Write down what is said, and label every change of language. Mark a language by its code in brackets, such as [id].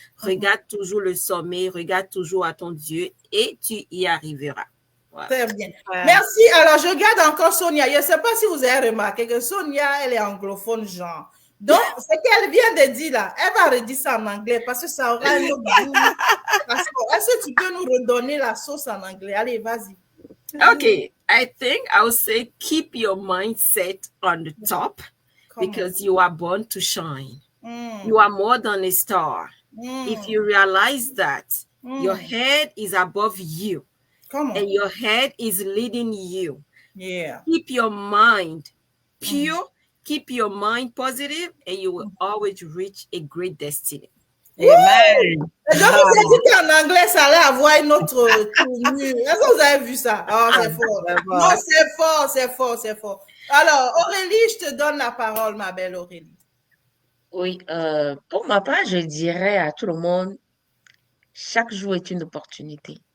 [fr] Regarde toujours le sommet, regarde toujours à ton Dieu et tu y arriveras. Voilà. Très bien. Merci. Alors, je garde encore Sonia. Je ne sais pas si vous avez remarqué que Sonia, elle est anglophone, genre. Donc, ce qu'elle vient de dire là, elle va redire ça en anglais parce que ça aura un autre goût. Est-ce que tu peux nous redonner la sauce en anglais? Allez, vas-y. [en] Okay, I think I would say keep your mindset on the top because you are born to shine. You are more than a star. If you realize that your head is above you and your head is leading you, keep your mind pure. Keep your mind positive and you will always reach a great destiny. Amen. [fr] Je vous ai dit qu'en anglais, ça allait avoir une autre tournure. Est-ce que vous avez vu ça? Oh, c'est fort. Non, c'est fort. Alors, Aurélie, je te donne la parole, ma belle Aurélie. Oui, pour ma part, je dirais à tout le monde, chaque jour est une opportunité.